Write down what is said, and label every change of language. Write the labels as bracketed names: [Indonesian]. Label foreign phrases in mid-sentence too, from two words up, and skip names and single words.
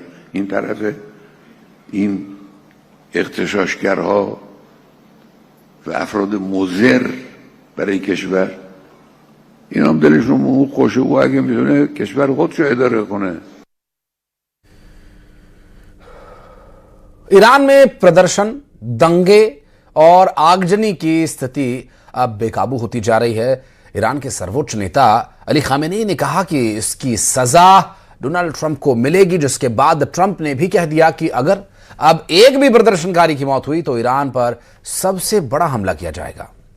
[Persian] این طرف این اغتشاشگرها و افراد مضر برای کشور، این هم دلشون خوشه. او اگه میتونه کشور خودشو اداره کنه [Hindi] ईरान में प्रदर्शन, दंगे और आगजनी की स्थिति अब बेकाबू होती जा रही है। ईरान के सर्वोच्च नेता अली खामेनी ने कहा कि इसकी सजा डोनाल्ड ट्रंप को मिलेगी, जिसके बाद ट्रंप ने भी कह दिया कि अगर अब एक भी प्रदर्शनकारी की मौत हुई तो ईरान पर सबसे बड़ा हमला किया जाएगा।